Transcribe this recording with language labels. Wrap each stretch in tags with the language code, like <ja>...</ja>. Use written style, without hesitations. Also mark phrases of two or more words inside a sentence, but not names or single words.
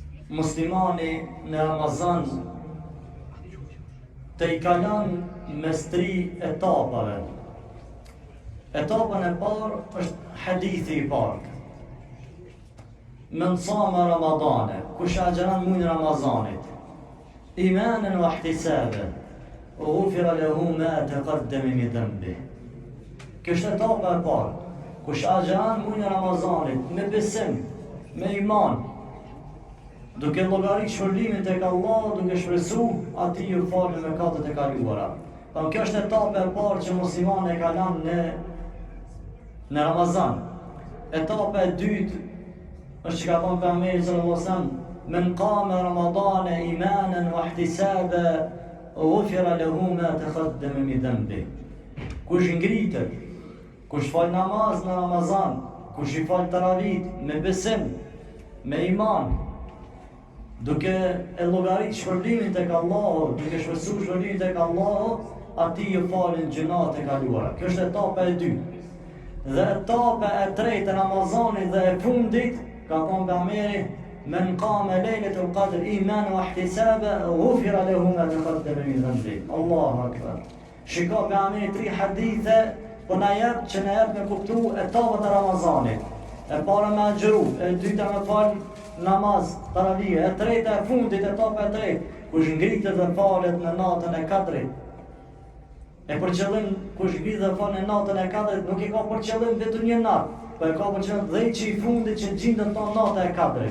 <sq>muslimani në Ramazan të i kalon mes 3 etapave. Etapën e parë është hadithi i parë.</sq> <ar>من صام رمضان,</ar> <sq>kush agjeron muajin e Ramazanit,</sq> <ar>إيمانا واحتسابا غفر له ما تقدم من ذنبه.</ar> <sq>Kjo është etapa e parë. Kush agjeron muajin e Ramazanit me besim, me iman, duke llogarit shpërblimin tek Allah, duke shpresu ati ju falën mëkatet e kaluara. Kjo është etapa e parë që muslimani e kalon në Ramazan. Etapa e dytë është që ka thonë pejgamberi</sq> <ar>صلى الله عليه وسلم من قام رمضان إيمانا واحتسابا غفر له ما تقدم من ذنبه.</ar> <sq>Kush ngritet, kush fal namaz në Ramazan, kush i fal taravit me besim, me iman, duke e llogarit shpërblimin tek Allahu, duke shpresuar shpërblimin tek Allahu, ati ju falin gjunat e kaluara. Kjo është etapa e dytë. Dhe etapa e tretë e Ramazanit dhe e fundit, ka thonë pejgamberi,</sq> <ar>من قام ليلة القدر إيمانا واحتسابا غفر له ما تقدم من ذنبه. الله أكبر.</ar> <sq>Shiko pejgamberi 3 hadithe po na jep që na jep me kuptu etapat e Ramazanit. E para me agjëru, e dyta me fal namaz taravih, e treta e fundit, etapa e tretë, kush ngritet dhe falet në natën e katërit. E për qëllim, kush ngritet dhe falet në natën e katërit, nuk i ka për qëllim vetëm një natë, po e ka për qëllim dhejtë i fundit që gjindën tonë natë e katërit.</sq>